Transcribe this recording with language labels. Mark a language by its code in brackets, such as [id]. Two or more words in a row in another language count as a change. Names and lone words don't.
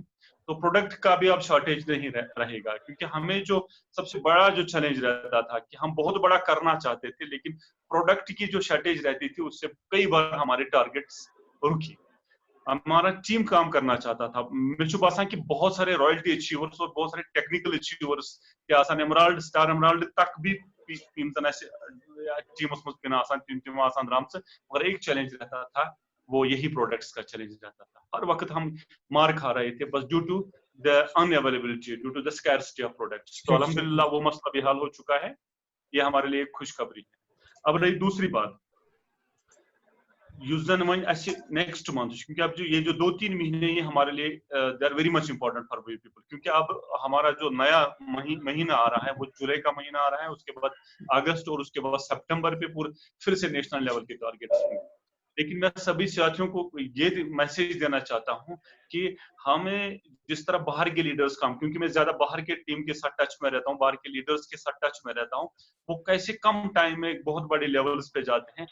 [ur] تو پروڈکٹ کا بھی اب شارٹیج نہیں رہے گا, کیونکہ ہمیں جو سب سے بڑا جو چیلنج رہتا تھا کہ ہم بہت بڑا کرنا چاہتے تھے, لیکن پروڈکٹ کی جو شارٹیج رہتی تھی اس سے کئی بار ہمارے ٹارگیٹس رکی. ہمارا ٹیم کام کرنا چاہتا تھا. مجھے باسان کہ بہت سارے [en] royalty achievers [ur] اور بہت سارے [en] technical achievers [ur] کہ آسان ایمرالڈ سٹار ایمرالڈ تک بھی ٹیمس مز آسان [ks] تم آسان درامژ, [ur] مگر ایک چیلنج رہتا تھا, وہ یہی پروڈکٹس کا چیلنج رہتا تھا. ہر وقت ہم مار کھا رہے تھے بس [en] due to the unavailability, due to the scarcity of products. [ur] تو الحمدللہ وہ مسئلہ بھی حل ہو چکا ہے, یہ ہمارے لیے ایک خوشخبری ہے. اب رہی دوسری بات, [en] next month, [ur] کیونکہ اب یہ جو 2-3 مہینے یہ ہمارے لیے [en] they are very much important for we people, [ur] کیونکہ اب ہمارا جو نیا مہینہ آ رہا ہے وہ جولائی کا مہینہ آ رہا ہے, اس کے بعد اگست اور اس کے بعد سپٹمبر پہ پھر سے [en] national level [ur] کے ٹارگیٹس ہوں. لیکن میں سبھی ساتھیوں کو یہ میسج دینا چاہتا ہوں کہ ہمیں جس طرح باہر کے لیڈرز کام, کیونکہ میں زیادہ باہر کے ٹیم کے ساتھ ٹچ میں رہتا ہوں, باہر کے لیڈرز کے ساتھ ٹچ میں رہتا ہوں, وہ کیسے کم ٹائم میں بہت بڑے لیولز پہ جاتے ہیں.